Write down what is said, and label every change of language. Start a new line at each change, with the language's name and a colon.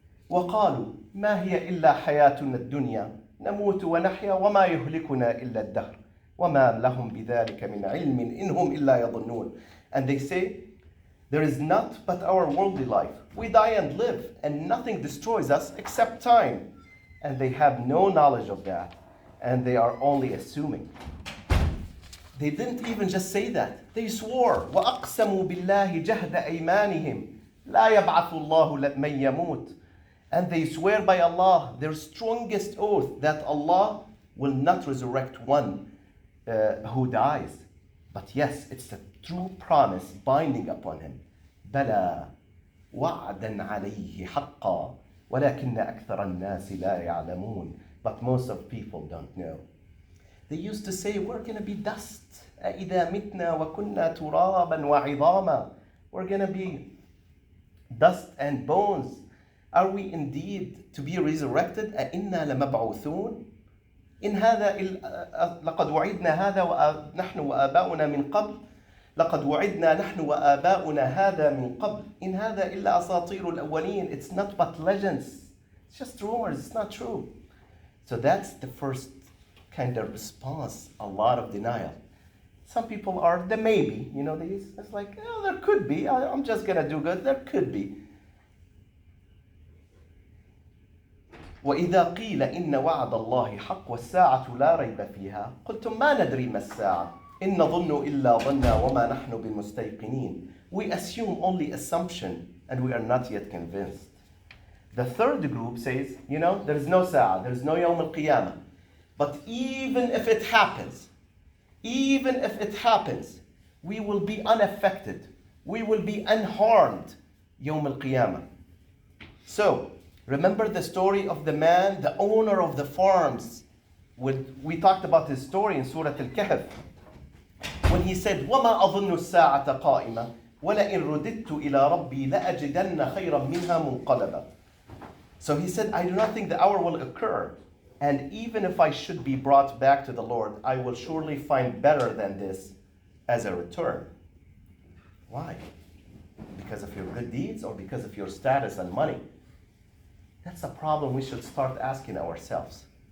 Arabic: وَقَالُوا مَا هِيَ إِلَّا حَيَاتُنَا الدُّنْيَا نَمُوتُ وَنَحْيَا وَمَا يُهْلِكُنَا إِلَّا الدَّهْرُ وَمَا لَهُمْ بِذَلِكَ مِنْ عِلْمٍ إِنْ هُمْ إِلَّا يَظُنُّونَ.
English: And they say, there is not but our worldly life. We die and live, and nothing destroys us except time. And they have no knowledge of that, and they are only assuming. They didn't even just say that. They swore,
Arabic: وَأَقْسَمُوا بِاللَّهِ جَهْدَ أَيْمَانِهِمْ لَا يَبْعَثُ اللَّهُ مَنْ يَمُوتُ.
English: And they swear by Allah, their strongest oath, that Allah will not resurrect one who dies. But yes, it's a true promise binding upon him.
Arabic: بَلَى وَعْدًا عَلَيْهِ حَقًّا وَلَكِنَّ أَكْثَرَ النَّاسِ لَا يَعْلَمُونَ.
English: But most of people don't know. They used to say, we're going to be dust.
Arabic: أَإِذَا مِتْنَا وَكُنَّا تُرَابًا وَعِظَامًا.
English: We're going to be dust and bones. Are we indeed to be resurrected?
Arabic: أَإِنَّا لَمَبْعُوثُونَ إن هذا لقد وعدنا هذا ونحن وآباؤنا من قبل لقد وعدنا نحن وآباؤنا هذا من قبل إن هذا إلا أساطير الأولين.
English: It's not but legends. It's just rumors. It's not true. So that's the first kind of response. A lot of denial. Some people are the maybe. You know, it's like, oh, there could be. I'm just gonna do good. There could be.
Arabic: وإذا قيل إن وعد الله حق والساعة لا ريب فيها قلتم ما ندري ما الساعة إن نظن إلا ظنا وما نحن بمستيقنين.
English: We assume only assumption and we are not yet convinced. The third group says, you know, there is no Sa'ah, there is no Yawm al-Qiyamah. But even if it happens, we will be unaffected. We will be unharmed Yawm al-Qiyamah. So, remember the story of the man, the owner of the farms. We talked about his story in Surah Al-Kahf. When he said,
Arabic: وَمَا أَظُنُّ السَّاعَةَ قَائِمَةً وَلَئِن رُدِدتُّ إِلَىٰ رَبِّي لَأَجِدَنَّ خَيْرًا مِنْهَا مُنْقَلَبًا.
English: So he said, I do not think the hour will occur. And even if I should be brought back to the Lord, I will surely find better than this as a return. Why? Because of your good deeds or because of your status and money? That's a problem we should start asking ourselves.